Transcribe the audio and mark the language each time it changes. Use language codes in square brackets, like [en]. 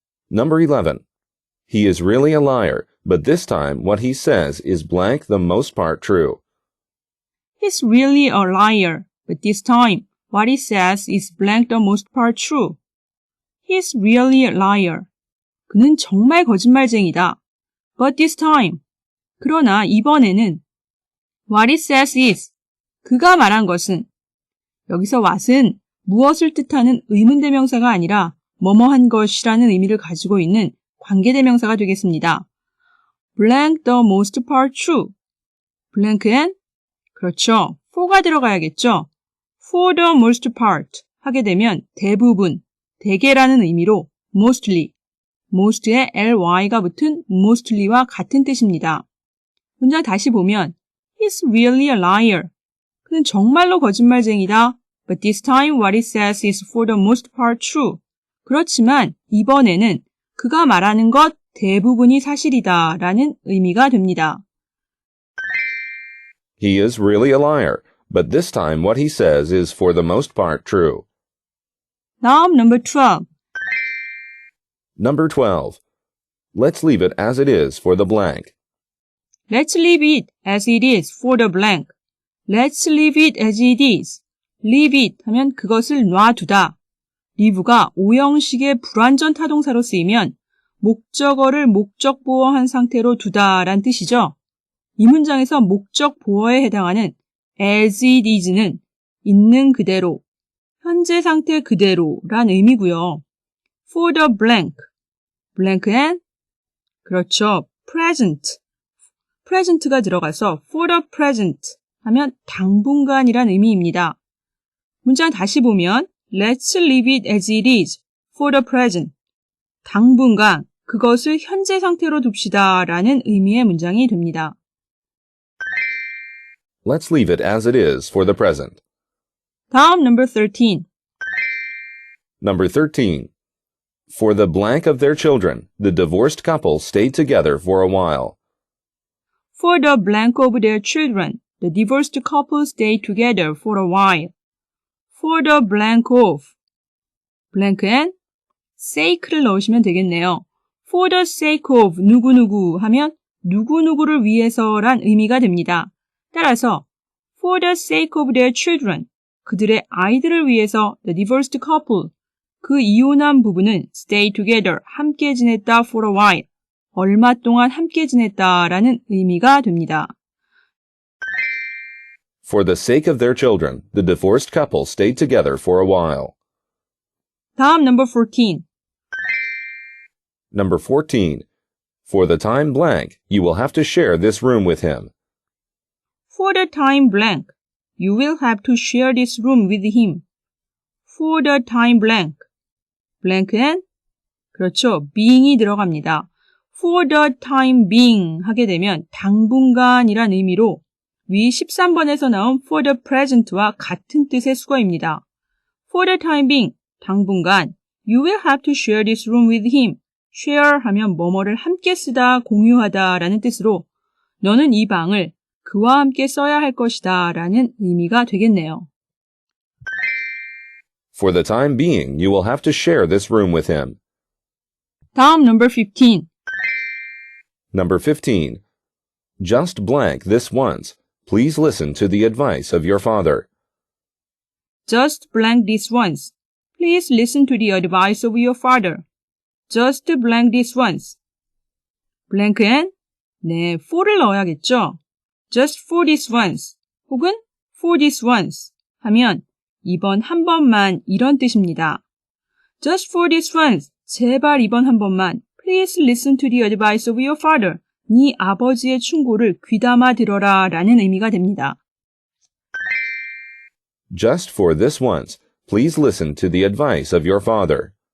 [en] Number 11. He is really a liar, but this time what he says is blank the most part true. He's really a liar, but this time what he says is blank the most part true. He's really a liar. [ko] 그는 정말 거짓말쟁이다. [en] But this time. [ko] 그러나 이번에는 [en] what he says is. [ko] 그가 말한 것은. 여기서 what은 무엇을 뜻하는 의문대명사가 아니라 뭐뭐한 것이라는 의미를 가지고 있는 관계대명사가 되겠습니다. [en] Blank the most part true. [ko] blank엔 그렇죠. for가 들어가야겠죠. [en] For the most part [ko] 하게 되면 대부분, 대개라는 의미로 mostly, most에 ly가 붙은 mostly와 같은 뜻입니다. 문장 다시 보면 [en] He's really a liar. [ko] 그는 정말로 거짓말쟁이다. [en] But this time what he says is for the most part true. [ko] 그렇지만 이번에는 그가 말하는 것 대부분이 사실이다 라는 의미가 됩니다. [en] He is really a liar, but this time what he says is for the most part true. [ko] 다음 number 12. [en] Number 12. Let's leave it as it is for the blank. Let's leave it as it is for the blank. Let's leave it as it is. Leave it [ko] 하면 그것을 놔두다. leave가 오형식의 불완전 타동사로 쓰이면 목적어를 목적 보어한 상태로 두다 란 뜻이죠. 이 문장에서 목적 보어에 해당하는 as it is는 있는 그대로, 현재 상태 그대로 란 의미고요. [en] For the blank, [ko] blank엔 그렇죠. present, present가 들어가서 for the present 하면 당분간이란 의미입니다. 문장 다시 보면 [en] Let's leave it as it is for the present. [ko] 당분간 그것을 현재 상태로 둡시다 라는 의미의 문장이 됩니다. [en] Let's leave it as it is for the present. [ko] 다음 number 13. [en] Number 13. For the blank of their children, the divorced couple stayed together for a while. For the blank of their children, the divorced couple stayed together for a while. For the blank of blank엔 [ko] sake를 넣으시면 되겠네요. For the sake of 누구누구 하면 누구누구를 위해서란 의미가 됩니다. 따라서 [en] for the sake of their children, [ko] 그들의 아이들을 위해서 the divorced couple, 그 이혼한 부부는 stay together, 함께 지냈다 for a while, 얼마 동안 함께 지냈다라는 의미가 됩니다. [en] For the sake of their children, the divorced couple stayed together for a while. [ko] 다음 number 14. [en] Number 14. For the time blank, you will have to share this room with him. For the time blank, you will have to share this room with him. For the time blank. blank엔 그렇죠. [ko] being이 들어갑니다. [en] For the time being [ko] 하게 되면 당분간이란 의미로 위 13번에서 나온 for the present와 같은 뜻의 수거입니다. [en] For the time being, [ko] 당분간 [en] you will have to share this room with him. [ko] share 하면 뭐뭐를 함께 쓰다, 공유하다 라는 뜻으로 너는 이 방을 그와 함께 써야 할 것이다 라는 의미가 되겠네요. [en] For the time being, you will have to share this room with him. [ko] 다음 number 15. [en] Number 15. Just blank this once. Please listen to the advice of your father. Just blank this once. Please listen to the advice of your father. Just blank this once. [ko] blank엔 네, for를 넣어야겠죠. [en] Just for this once [ko] 혹은 for this once 하면 이번 한 번만 이런 뜻입니다. [en] Just for this once. [ko] 제발 이번 한 번만. [en] Please listen to the advice of your father. [ko] 네 아버지의 충고를 귀담아 들어라 라는 의미가 됩니다. [en] Just for this once, please listen to the advice of your father.